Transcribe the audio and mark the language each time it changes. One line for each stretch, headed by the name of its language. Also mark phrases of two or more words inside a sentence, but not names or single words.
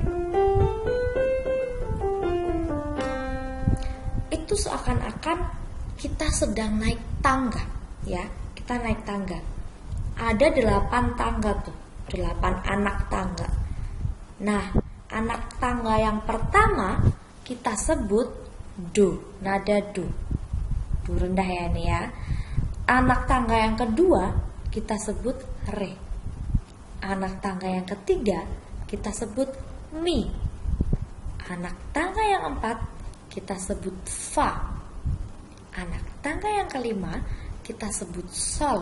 Indonesian: Itu seakan-akan kita sedang naik tangga ya. Kita naik tangga. Ada 8 tangga tuh, 8 anak tangga. Nah, anak tangga yang pertama kita sebut do, nada do. Do rendah ya ini ya. Anak tangga yang kedua kita sebut re. Anak tangga yang ketiga kita sebut mi. Anak tangga yang keempat kita sebut fa. Anak tangga yang kelima kita sebut sol.